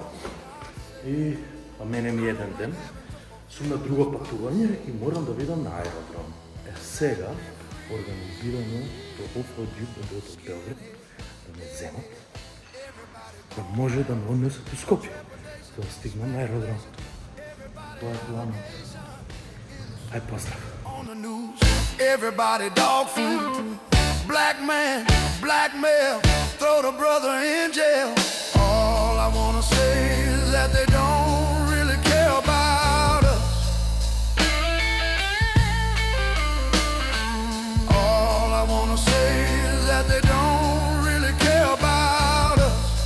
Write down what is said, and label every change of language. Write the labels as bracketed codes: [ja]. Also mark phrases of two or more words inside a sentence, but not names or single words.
[mk] И мене ми еден ден, сум на друго патување и морам да видам на аеродром. Сега, организирано до оф-джип од Белград, да ме земат, да може да ме однесат у Скопје, да стигнам на аеродром. Тоа е планот. Ај, поздрав! [en] On the news, everybody dog food. Black man, blackmail, throw the brother in jail. All I wanna say is that they don't really care about us. All I wanna say is that they don't really care about us.